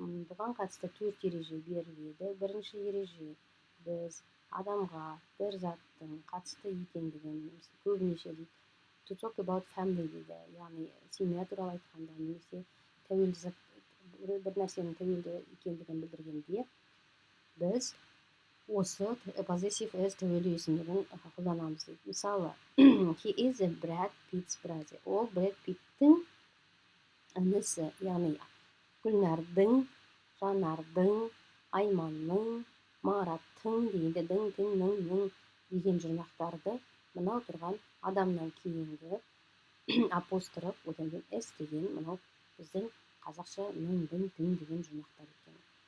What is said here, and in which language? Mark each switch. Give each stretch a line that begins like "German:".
Kazakh: Бұған қатысты 4 ереже беріледі. Бірінші ереже біз адамға бір заттың қатысты екендігін көбінесе дейді
English: to talk about family
Kazakh: дейді. Яғни семья туралы айтқанда немесе тәуелді зат бір нәрсенің тәуелді екендігін білдіргенде біз осы possessive as тәуелді есімдігін қолданамыз дейді. Мысалы,
English: he is a Brad Pitt's brother.
Kazakh: Ол Brad Pitt'тің інісі, яғни Гүлнардың, Жанардың, Айманның, Мараттың дегенде дің, тің, ның деген жұрнақтарды мынау тұрған адамнан кейінгі апостроф, одан кейін с деген мынау біздің қазақша ның, дің, тің деген жұрнақтар екен.